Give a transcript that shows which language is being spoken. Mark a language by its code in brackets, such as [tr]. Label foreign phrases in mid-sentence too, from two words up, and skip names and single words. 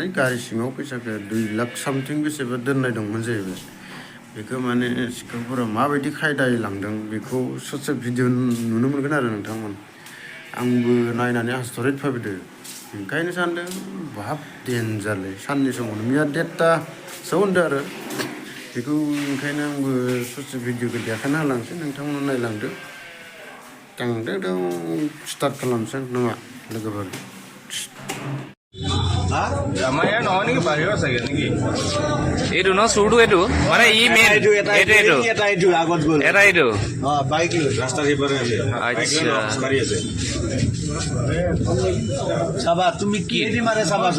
[brx] गारि सिङाव फैसाखौ 2 लाख सामथिं बेसेबा दोननाय दंमोन जाहैबाय बेखौ माने सिखावफोरा माबायदि खायदायै लांदों बेखौ ससे भिडिअ नुनो मोनगोन आरो नोंथांमोन आंबो नायनानै आसरित फैदों ओंखायनो सानदों बाब डेन्जारलै साननि समावनो मैया 1:30 होनदों आरो बेखौ ओंखायनो आंबो ससे भिडिअखौ देखायना होलांसै नोंथांमोना नायलांदो दां स्टार्ट खालामसै नङा लोगोफोर [as] আমাৰ ইয়াৰ নহয় নেকি বাহিৰৰ চাগে নেকি এইটো ন চুৰটো এইটো মানে ই মেইন এইটো আগত গ'ল এটা এইটো বাইক ৰাস্তাৰ সিপাৰে আছে মাৰি আছে চাবা তুমি কি দি মাৰে চাবাচো